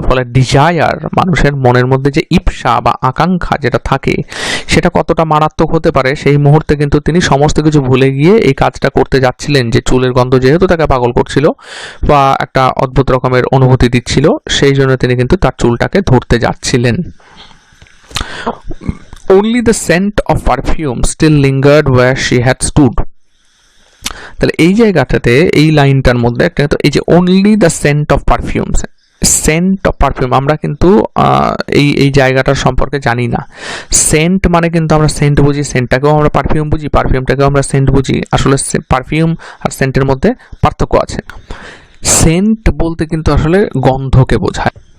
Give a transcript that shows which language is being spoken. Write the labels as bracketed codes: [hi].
[bn] ফলে ডিজায়ার, মানুষের মনের মধ্যে যে ইপসা বা আকাঙ্ক্ষা যেটা থাকে, সেটা কতটা মারাত্মক হতে পারে সেই মুহূর্তে কিন্তু তিনি সমস্ত কিছু ভুলে গিয়ে এই কাজটা করতে যাচ্ছিলেন, যে চুলের গন্ধ যেহেতু তাকে পাগল করছিল বা একটা অদ্ভুত রকমের অনুভূতি দিচ্ছিল, সেই জন্য তিনি কিন্তু তার চুলটাকে ধরতে যাচ্ছিলেন। [en] Only the scent of perfume still lingered where she had stood. [bn] তাহলে এই জায়গাটাতে, এই লাইনটার মধ্যে একটা, তো এই যে [en] only the scent of perfumes, [bn] Saint of perfume, আমরা কিন্তু এই জায়গাটার সম্পর্কে জানি না। সেন্ট মানে কিন্তু আমরা সেন্ট বুঝি, সেন্টটাকেও আমরা পারফিউম বুঝি, পারফিউমটাকেও আমরা সেন্ট বুঝি। আসলে পারফিউম আর সেন্টের মধ্যে পার্থক্য আছে। সেন্ট বলতে কিন্তু আসলে গন্ধকে বোঝায়।